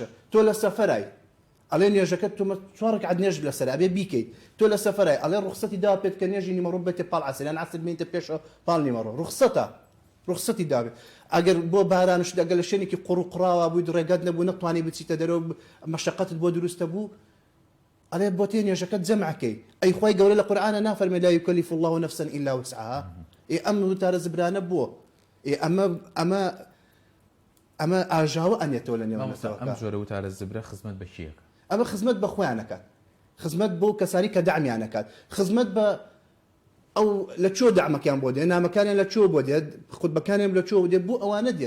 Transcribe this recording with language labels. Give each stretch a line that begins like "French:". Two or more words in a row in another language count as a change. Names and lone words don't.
Central Kurdish: تۆ لە سەفەرای ئەڵێ نێژەکەت تۆ 4 ڕەکعەت نێژ لەسەر ئەبێ بیکەیت، تۆ لە سەفەرای ئەڵێ ڕوخسەتی دا پێت کە نێژی نیمەڕۆ بێتە پاڵ عەسر یان عەسر بێتە پێشەوە پاڵ نیمەڕۆ، ڕوخسەتی دابێت. ئەگەر بۆ بارانش ئەگەر لە شوێنێکی قوڕ و قڕاوە بووی ڕێگەت نەبوو، نەتوانی بچیتە دەرەوە، مەشەقەتت بۆ دروستە بوو، ئەڵێ بۆ تێ نێژەکەت جەمعکەی. ئەی خوای گەورە لە قورئانە نافەرمێ
Arabic: لا يكلف الله نفسا الا وسعها.
Central Kurdish: ئەم وتارە زبرانە بووە، ئەمە ئاژاوە ئەنێتەوە لە نێوانەوە. ئەم جۆرە وتارە زبرە خزمەت بە کیەکە؟ ئەمە خزمەت بە خۆیانەکات، خزمەت بۆ کەسانی کە دەعمیانەکات، خزمەت بە ئەو لە چۆ دەعمەکان بۆ دێت، نامەکانیان لە چۆ بۆ دێت، خوتبەکانیان لە چۆ دێت، بۆ ئەوانە دێت.